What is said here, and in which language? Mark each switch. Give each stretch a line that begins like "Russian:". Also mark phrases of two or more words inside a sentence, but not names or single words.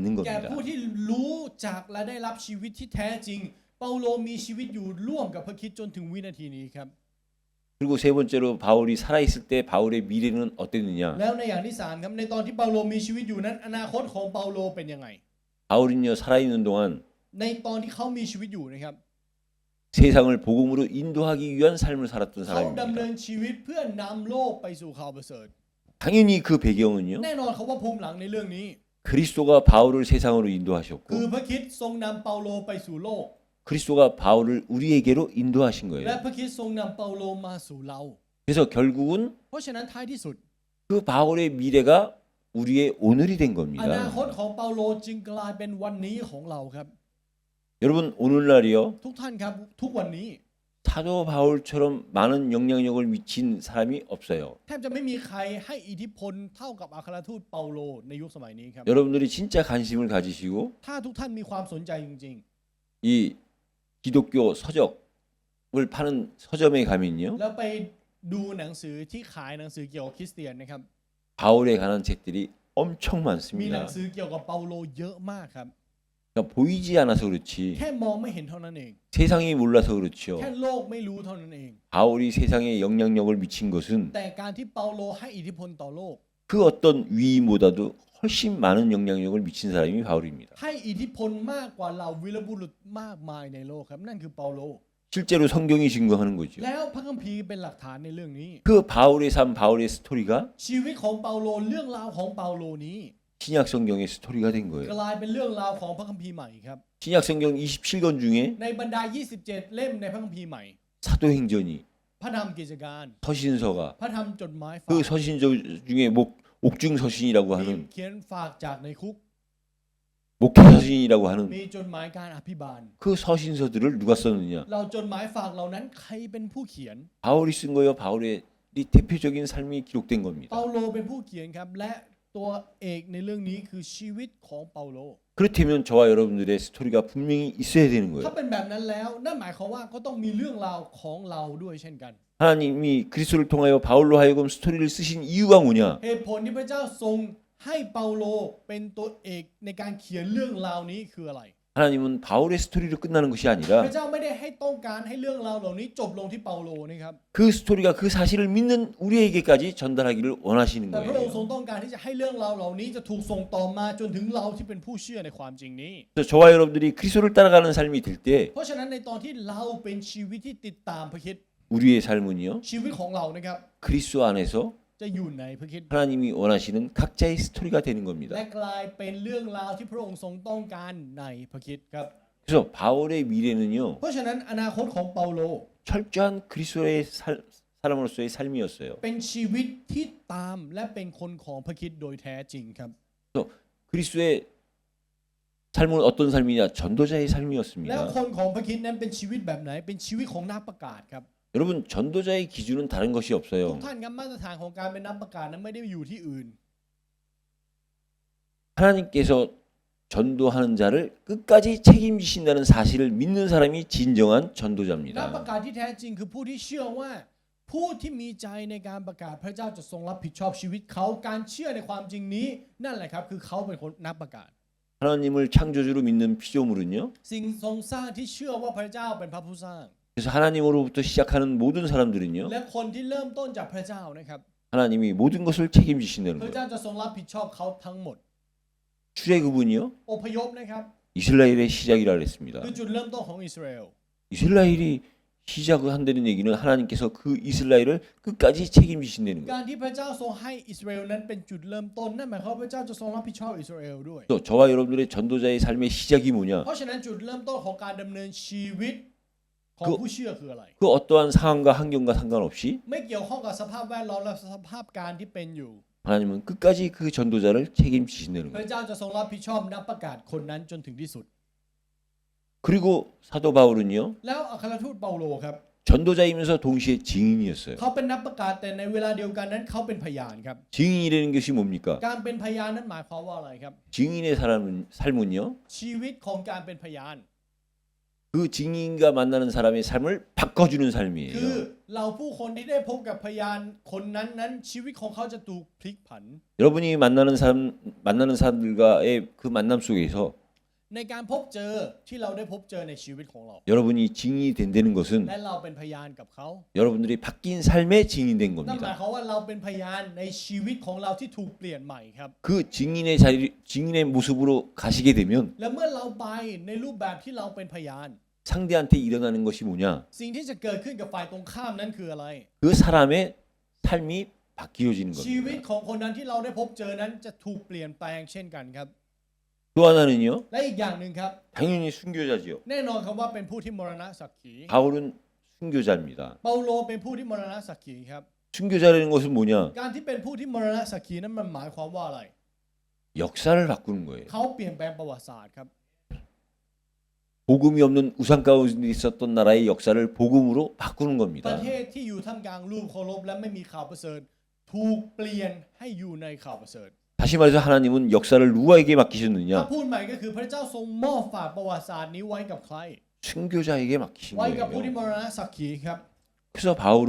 Thai: แก่
Korean: 겁니다.
Thai: ผู้ที่รู้จักและได้รับชีวิตที่แท้จริง เปาโลมีชีวิตอยู่ร่วมกับพระคริสต์จนถึงวินาทีนี้ครับ
Korean: 그리고 세 번째로 바울이 살아있을 때 바울의 미래는 어땠느냐?
Thai: แล้วในอย่างที่สามครับในตอนที่เปาโลมีชีวิตอยู่นั้นอนาคตของเปาโลเป็นยังไง
Korean: 바울은요 살아있는 동안
Thai: ในตอนที่เขามีชีวิตอยู่นะครับ
Korean: 세상을 복음으로 인도하기 위한 삶을 살았던
Thai: เขาดำเนิ
Korean: 사람입니다.
Thai: นชีวิตเพื่อนำโลกไปสู่ข่าวประเสริฐ
Korean: 당연히 그 배경은요
Thai: แน่นอนเขาว่าภูมิหลังในเรื่องนี้
Korean: 그리스도가 바울을 세상으로
Thai: คือ
Korean: 인도하셨고
Thai: พระคริสต์ทรงนำเปาโลไปสู่โลก
Korean: 그리스도가 바울을 우리에게로 인도하신
Thai: และ
Korean: 거예요.
Thai: พระคริสต์ทรงนำเปาโลมาสู่เรา
Korean: 그래서 결국은
Thai: เพราะฉะนั้นท้ายที่สุด
Korean: 그 바울의 미래가 우리의 오늘이 된
Thai: อนา
Korean: 겁니다.
Thai: คตของเปาโลจึงกลายเป็นวันนี้ของเราครับ
Korean: 여러분 오늘날이요
Thai: ทุกท่านครับทุกวันนี้
Korean: 사도 바울처럼 많은 영향력을 미친 사람이 없어요.
Thai: แทบจะไม่มีใครให้อิทธิพลเท่ากับอัครทูตเปาโลในยุคสมัยนี้ครับ
Korean: 여러분들이 진짜 관심을 가지시고
Thai: ถ้าทุกท่านมีความสนใจจริง
Korean: 이 기독교 서적을 파는 서점에 가면요
Thai: ๆ แล้วไปดูหนังสือที่ขายหนังสือเกี่ยวกับคริสเตียนนะครับ
Korean: 바울에 관한 책들이 엄청
Thai: มีหนัง
Korean: 많습니다.
Thai: สือเกี่ยวกับเปาโลเยอะมากครับ
Korean: 그러니까 보이지 않아서 그렇지
Thai: แค่มองไม่เห็นเท่านั้นเอง
Korean: 세상이 몰라서 그렇죠.
Thai: แค่โลกไม่รู้เท่านั้นเอง
Korean: 바울이 세상에 영향력을 미친 것은
Thai: แต่การที่เปาโลให้อิทธิพลต่อโลก
Korean: 그 어떤 위인보다도 훨씬 많은 영향력을 미친 사람이 바울입니다.
Thai: ให้อิทธิพลมากกว่าเหล่าวีรบุรุษมากมายในโลกครับนั่นคือเปาโล
Korean: 실제로 성경이 증거하는 거죠.
Thai: แล้วพระคัมภีร์เป็นหลักฐานในเรื่องนี้
Korean: 그 바울의 삶, 바울의 스토리가
Thai: ชีวิตของเปาโลเรื่องราวของเปาโลนี้
Korean: 신약 성경의 스토리가 된
Thai: ก
Korean: 거예요.
Thai: ลายเป็นเรื่องราวของพระคัมภีร์ใหม่ครับ
Korean: 신약 성경 27권 중에
Thai: ในบรรดา 27 เล่มในพระคัมภีร์ใหม่
Korean: 사도행전이
Thai: พระธรรมกิจการ
Korean: 서신서가
Thai: พระธรรมจดหมายฝาก
Korean: 그 서신서 중에 옥중 서신이라고
Thai: มี
Korean: 하는
Thai: เขียนฝากจากในคุก
Korean: 목회 서신이라고 하는
Thai: มีจดหมายการอภิบาล
Korean: 그 서신서들을 누가 썼느냐?
Thai: เราจดหมายฝากเหล่านั้นใครเป็นผู้เขียน
Korean: 바울이 쓴 거예요. 바울의 이 대표적인 삶이 기록된
Thai: เปา
Korean: 겁니다.
Thai: โลเป็นผู้เขียนครับและตัวเอกในเรื่องนี้คือชีวิตของเปาโล
Korean: 그렇다면 저와 여러분들의 스토리가 분명히 있어야 되는
Thai: ถ้า
Korean: 거예요.
Thai: เป็นแบบนั้นแล้วนั่นหมายความว่าก็ต้องมีเรื่องราวของเราด้วยเช่นกัน
Korean: 하나님이 그리스도를 통하여 바울로 하여금 스토리를 쓰신 이유가 뭐냐?
Thai: เหตุผลที่พระเจ้าทรงให้เปาโลเป็นตัวเอกในการเขียนเรื่องราวนี้คืออะไร
Korean: 하나님은 바울의 스토리로 끝나는 것이
Thai: พ
Korean: 아니라
Thai: ระเจ้าไม่ได้ให้ต้องการให้เรื่องราวเหล่านี้จบลงที่เปาโลนะครับ
Korean: 그 스토리가 그 사실을 믿는 우리에게까지 전달하기를 원하시는
Thai: แต่พระองค์ทรง
Korean: 거예요.
Thai: ต้องการที่จะให้เรื่องราวเหล่านี้จะถูกส่งต่อมาจนถึงเราที่เป็นผู้เชื่อในความจริงนี้
Korean: 그래서 저와 여러분들이 그리스도를 따라가는 삶이 될 때
Thai: เพราะฉะนั้นในตอนที่เราเป็นชีวิตที่ติดตามพระคริสต์
Korean: 우리의 삶은요
Thai: ชีวิตของเรานะครับ
Korean: 그리스도 안에서
Thai: จะอยู่ในพระคริสต์
Korean: 하나님이 원하시는 각자의 스토리가 되는
Thai: และ
Korean: 겁니다.
Thai: กลายเป็นเรื่องราวที่พระองค์ทรงต้องการในพระคริสต์ครับ
Korean: 그래서 바울의 미래는요
Thai: เพราะฉะนั้นอนาคตของเปาโล
Korean: 철저한 그리스도의 사람으로서의 삶이었어요.
Thai: เป็นชีวิตที่ตามและเป็นคนของพระคริสต์โดยแท้จริงครับ
Korean: 그래서 그리스도의 삶은 어떤 삶이냐? 전도자의
Thai: แล้ว
Korean: 삶이었습니다.
Thai: คนของพระคริสต์นั้นเป็นชีวิตแบบไหนเป็นชีวิตของนักประกาศครับ
Korean: 여러분 전도자의 기준은 다른 것이
Thai: ทุก
Korean: 없어요.
Thai: ท่านครับมาตรฐานของการเป็นนักประกาศนั้นไม่ได้อยู่ที่อื่น
Korean: 하나님께서 전도하는 자를 끝까지 책임지신다는 사실을 믿는 사람이 진정한
Thai: นักประ
Korean: 전도자입니다.
Thai: กาศที่แท้จริงคือผู้ที่เชื่อว่าผู้ที่มีใจในการประกาศพระเจ้าจะทรงรับผิดชอบชีวิตเขาการเชื่อในความจริงนี้นั่นแหละครับคือเขาเป็นคนนักประกาศ
Korean: 하나님을 창조주로 믿는 피조물은요.
Thai: สิ่งทรงสร้างที่เชื่อว่าพระเจ้าเป็นพระผู้สร้าง
Korean: 그래서 하나님으로부터 시작하는 모든 사람들은요.
Thai: และคนที่เริ่มต้นจากพระเจ้านะครับ
Korean: 하나님이 모든 것을 책임지신다는
Thai: พระ
Korean: 거예요.
Thai: เจ้าจะทรงรับผิดชอบเขาทั้งหมด
Korean: 출애굽은요.
Thai: อพยพนะครับ
Korean: 이스라엘의 시작이라 그랬습니다.
Thai: คือจุดเริ่มต้นของอิสราเอล
Korean: 이스라엘이 시작한다는 얘기는 하나님께서 그 이스라엘을 끝까지 책임지신다는
Thai: กา
Korean: 거예요.
Thai: รที่พระเจ้าทรงให้อิสราเอลนั้นเป็นจุดเริ่มต้นนั่นหมายความว่าพระเจ้าจะทรงรับผิดชอบอิสราเอลด้วย
Korean: 또 저와 여러분들의 전도자의 삶의 시작이 뭐냐?
Thai: เพราะฉะนั้นจุดเริ่มต้นของการดำเนินชีวิตของผู้เชื่อคืออะไร
Korean: 그 어떠한 상황과 환경과 상관없이
Thai: ไม่เกี่ยวข้องกับสภาพแวดล้อมและสภาพการที่เป็นอยู่
Korean: 하나님은 끝까지 그 전도자를 책임지신다는
Thai: พระ
Korean: 거예요.
Thai: เจ้าจะทรงรับผิดชอบนักประกาศคนนั้นจนถึงที่สุด
Korean: 그리고 사도 바울은요.
Thai: แล้วอัครทูตเปาโลครับ
Korean: 전도자이면서 동시에 증인이었어요.
Thai: เขาเป็นนักประกาศแต่ในเวลาเดียวกันนั้นเขาเป็นพยานครับ
Korean: 증인이라는 것이 뭡니까?
Thai: การเป็นพยานนั้นหมายความว่าอะไรครับ
Korean: 증인의 삶은요.
Thai: ชีวิตของการเป็นพยาน
Korean: 그 증인과 만나는 사람의 삶을 바꿔주는
Thai: คือ
Korean: 삶이에요.
Thai: เราผู้คนที่ได้พบกับพยานคนนั้นชีวิตของเขาจะถูกพลิกผัน
Korean: 여러분이 만나는 사람들과의 그 만남 속에서
Thai: ในการพบเจอที่เราได้พบเจอในชีวิตของเรา
Korean: 여러분이 증인이 된다는 것은
Thai: และเราเป็นพยานกับเขา
Korean: 여러분들이 바뀐 삶의 증인된
Thai: นั่นหมาย
Korean: 겁니다.
Thai: ความว่าเราเป็นพยานในชีวิตของเราที่ถูกเปลี่ยนใหม่ครับ
Korean: 그 증인의 모습으로 가시게 되면
Thai: และเมื่อเราไปในรูปแบบที่เราเป็นพยาน
Korean: 상대한테 일어나는 것이 뭐냐?
Thai: สิ่งที่จะเกิดขึ้นกับฝ่ายตรงข้ามนั้นคืออะไร
Korean: 그 사람의 삶이 바뀌어지는
Thai: ชีวิต
Korean: 겁니다.
Thai: ของคนนั้นที่เราได้พบเจอนั้นจะถูกเปลี่ยนแปลงเช่นกันครับ
Korean: 또 하나는요.
Thai: และอีกอย่างหนึ่งครับ
Korean: 당연히 순교자지요.
Thai: แน่นอนครับว่าเป็นผู้ที่มรณะสักขี
Korean: 바울은 순교자입니다.
Thai: เปาโลเป็นผู้ที่มรณะสักขีครับ
Korean: 순교자라는 것은 뭐냐?
Thai: การที่เป็นผู้ที่มรณะสักขีนั้นมันหมายความว่าอะไร
Korean: 역사를 바꾸는 거예요.
Thai: เขาเปลี่ยนแปลงประวัติศาสตร์ครับ
Korean: 복음이 없는 우상 가운데 있었던 나라의 역사를 복음으로 바꾸는
Thai: ป
Korean: 겁니다.
Thai: ระเทศที่อยู่ท่ามกลางรูปเคารพและไม่มีข่าวประเสริฐถูกเปลี่ยนให้อยู่ในข่าวประเสริฐ
Korean: 다시 말해서 하나님은 역사를 누구에게
Thai: ถ้า
Korean: 맡기셨느냐?
Thai: พูดใหม่ก็คือพระเจ้าทรงมอบฝากประวัติศาสตร์นี้ไว้กับใคร
Korean: 순교자에게 맡기신
Thai: ไว้กับผู้ที่
Korean: 거예요.
Thai: มรณะสักขีครับ
Korean: 그래서 바울은